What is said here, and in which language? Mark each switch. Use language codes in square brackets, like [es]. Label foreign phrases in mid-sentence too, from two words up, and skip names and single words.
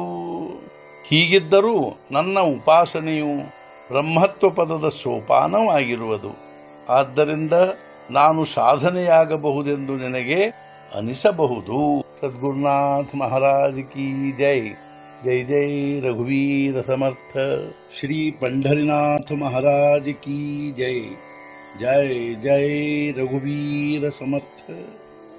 [kn] ಹೀಗಿದ್ದರೂ ನನ್ನ ಉಪಾಸನೆಯು ಬ್ರಹ್ಮತ್ವ ಪದದ ಸೋಪಾನವಾಗಿರುವುದು. ಆದ್ದರಿಂದ ನಾನು ಸಾಧನೆಯಾಗಬಹುದೆಂದು ನಿನಗೆ ಅನಿಸಬಹುದು. [hi] सद्गुरुनाथ महाराज की जय. [mr] जय जय रघुवीर समर्थ। [hi] ಶ್ರೀ पंढरीनाथ महाराज की जय। [mr] जय जय रघुवीर समर्थ।